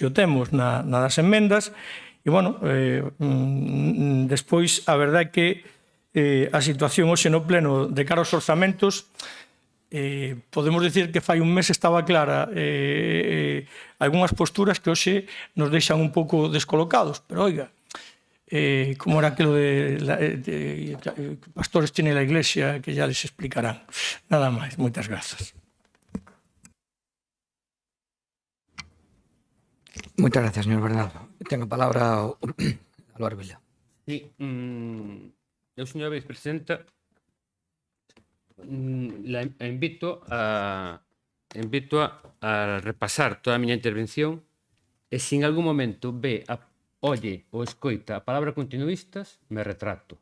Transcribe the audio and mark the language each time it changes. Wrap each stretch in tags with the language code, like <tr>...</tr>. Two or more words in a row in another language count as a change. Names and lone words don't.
<gl>o temos na das enmendas, e, bueno, despois, a verdade é que a situación hoxe no pleno de cara aos orzamentos, podemos dicir que fai un mes estaba clara algunhas posturas que hoxe nos deixan un pouco descolocados,</gl> <es>pero oiga, como era aquilo de pastores tiene la iglesia, que ya les explicarán.</es> <gl>Nada máis, moitas grazas. Moitas gracias, señor Bernardo. Ten a palabra Álvaro Vila. Sí, eu, señora vicepresidenta,</gl> <es>la invito</es> <gl>a repasar toda a miña intervención e se en algún momento oye ou escoita a palabra continuistas, me retrato.</gl>